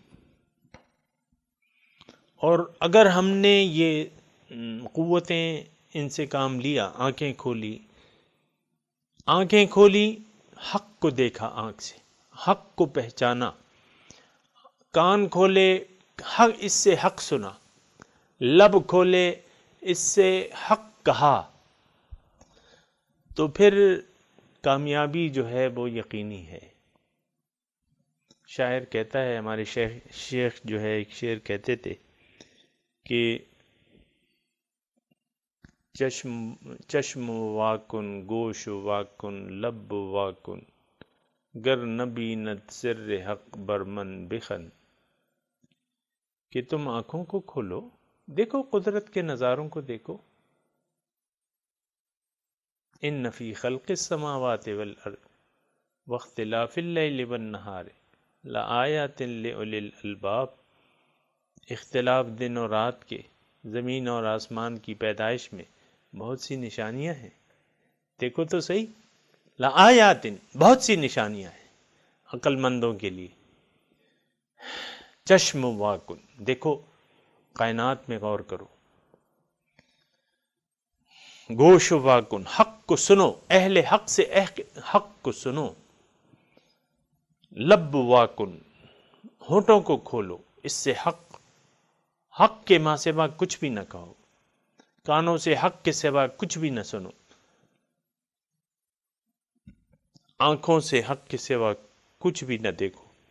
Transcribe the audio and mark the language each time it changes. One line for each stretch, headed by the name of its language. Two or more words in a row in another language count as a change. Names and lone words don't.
Urdu: اور اگر ہم نے یہ قوتیں ان سے کام لیا، آنکھیں کھولی، حق کو دیکھا آنکھ سے، حق کو پہچانا، کان کھولے حق، اس سے حق سنا، لب کھولے اس سے حق کہا، تو پھر کامیابی جو ہے وہ یقینی ہے. شاعر کہتا ہے، ہمارے شیخ جو ہے ایک شعر کہتے تھے کہ
Persian: چشم واکن، گوش واکن، لب واکن، گر نبیند سر حق برمن بخن.
Urdu: کہ تم آنکھوں کو کھولو، دیکھو قدرت کے نظاروں کو دیکھو.
Arabic: ان فی خلق السماوات والارض واختلاف اللیل والنہار لآیات لأولی الالباب.
Urdu: اختلاف دن اور رات کے، زمین اور آسمان کی پیدائش میں بہت سی نشانیاں ہیں، دیکھو تو صحیح، لآیات، بہت سی نشانیاں ہیں عقل مندوں کے لیے۔
Persian: چشم واکن،
Urdu: دیکھو کائنات میں غور کرو،
Persian: گوش واکن،
Urdu: حق کو سنو، اہل حق سے حق کو سنو،
Persian: لب واکن،
Urdu: ہونٹوں کو کھولو، اس سے حق کے ماں سوا کچھ بھی نہ کہو، کانوں سے حق کے سوا کچھ بھی نہ سنو، آنکھوں سے حق کے سوا کچھ بھی نہ دیکھو۔